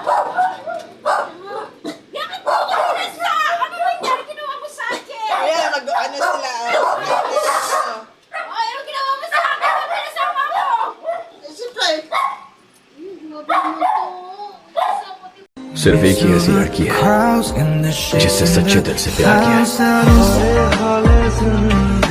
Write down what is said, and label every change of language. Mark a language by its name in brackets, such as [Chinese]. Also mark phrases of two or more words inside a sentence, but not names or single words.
[Filipino] Bakit mo ako pinasa? Ano nangyari? Ginawa mo sa akin? Ayan, ano sila. Ay, ano ginawa mo sa akin? Ano pinasama mo? Siyempre, Grabe mo to. Kasama ko. [Hindi] सिर्फ एक ही ऐसी लड़की है जिससे सच्चे दिल से प्यार किया है